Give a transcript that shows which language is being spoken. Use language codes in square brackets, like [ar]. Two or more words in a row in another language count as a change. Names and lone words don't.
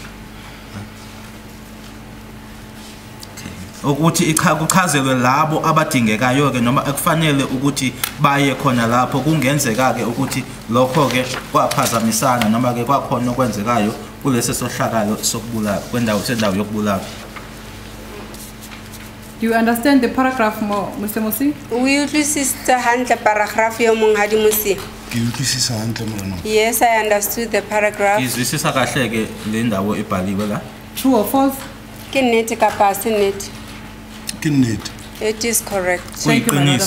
[zu] ukuthi kuchazelwe labo abadingekayo ke noma akufanele ukuthi baye khona lapho kungenzeka ke ukuthi lokho ke kwaphazamisana noma ke kwakhona okwenzekayo kulesi sohlakalo sokubulala sendawo yokubulala. [en] Do you understand the paragraph more, Mr. Mosi? [st] We utlwisisa hantle paragraph yo monghadi Mosi. [en] Yes, I understood the paragraph. [zu] Izwisisa kahle ke le ndawo ebhaliwe la. [en] True or false? [st] Ke nnete kapa se nnete? [en] It is correct. Thank you, madam.